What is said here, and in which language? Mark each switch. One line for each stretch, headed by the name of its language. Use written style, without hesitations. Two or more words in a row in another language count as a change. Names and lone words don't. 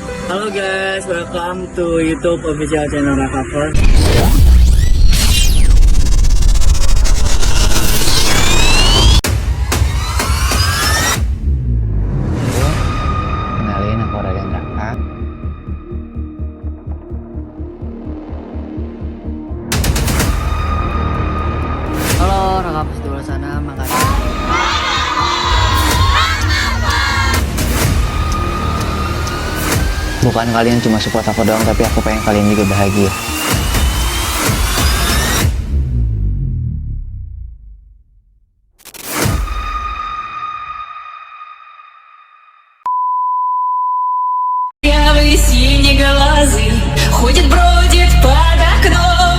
English: Halo guys, welcome to YouTube official channel Rakaver.
Indonesian: Kenalin, aku Raden Raka. Halo Rakaver di luar sana, makasih. Bukan kalian cuma support aku doang, tapi aku pengen kalian juga bahagia.
Russian: Синеглазый ходит, бродит под окном.